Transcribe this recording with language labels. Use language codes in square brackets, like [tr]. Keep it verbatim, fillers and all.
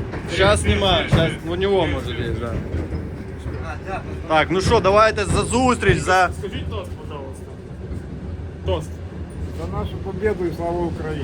[ru] Сейчас снимаю, сейчас у него может есть, да. А, да, потом. [uk] Так, ну що, давайте за зустріч, за... Скажіть тост, пожалуйста. Тост. [ru] За нашу победу и слава Украине.